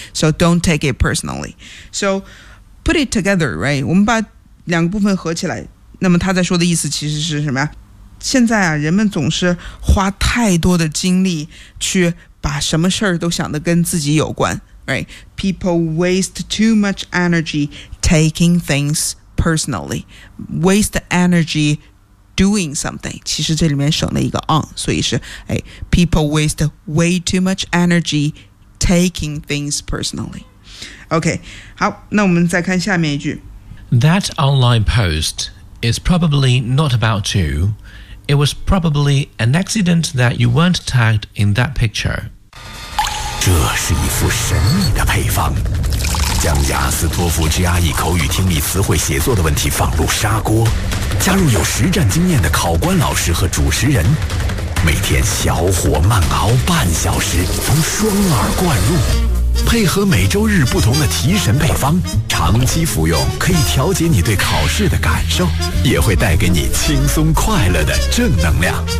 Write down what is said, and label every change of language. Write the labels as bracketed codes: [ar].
[en] So don't take it personally。 So put it together， right？ [zh] 我们把两个部分合起来，那么他在说的意思其实是什么呀？现在啊，人们总是花太多的精力去把什么事儿都想的跟自己有关 ，right？ [en] People waste too much energy taking things personally， waste energy。 Doing something， [zh] 其实这里面省了一个 on， 所以是、哎、 [en] People waste way too much energy taking things personally。 [zh] OK， 好，那我们再看下面一句。 [en] That online post is probably not about you. It was probably an accident that you weren't tagged in that picture。 [zh] 这是一幅神秘的配方，将雅思托福 GRE 口语听力词汇写作的问题放入砂锅，加入有实战经验的考官老师和主持人，每天小火慢熬半小时，从双耳灌入，配合每周日不同的提神配方，长期服用可以调节你对考试的感受，也会带给你轻松快乐的正能量。